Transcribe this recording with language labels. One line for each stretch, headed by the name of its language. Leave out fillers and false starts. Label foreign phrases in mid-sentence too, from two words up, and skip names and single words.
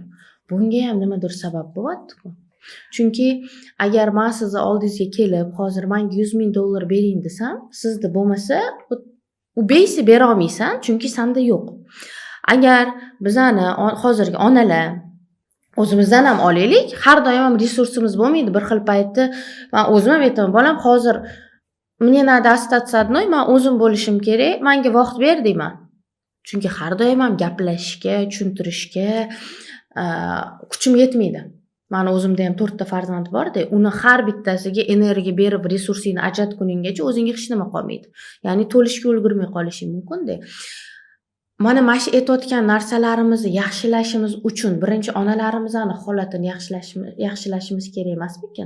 Uzbek: Bunga ham nimadir sabab bo'lyapti-ku. Chunki agar men sizni oldingizga kelib, hozir menga $100,000 bering desam, sizda bo'lmasa, u beysi bera olmaysan, chunki senda yo'q. Agar bizani hozirgi onalar o'zimizdan ham olaylik, har doim ham resursimiz bo'lmaydi. Bir xil paytda men o'zim ham aytaman, bolam hozir
Russian: мне надо остаться одной,
Uzbek: men o'zim bo'lishim kerak, menga vaqt ber deyman. Chunki har doim ham gaplashishga, tushuntirishga kuchim yetmaydi. Mani o'zimda ham 4 ta farzand bor-da, uni har bittasiga energiya berib, resursingni ajratguninggacha o'zingga hech nima qolmaydi. Ya'ni to'lishga ulgurmay qolishing mumkin-da. Mana shu aytayotgan narsalarimizni yaxshilashimiz uchun birinchi onalarimizni holatini yaxshilashimiz kerak emasmikin?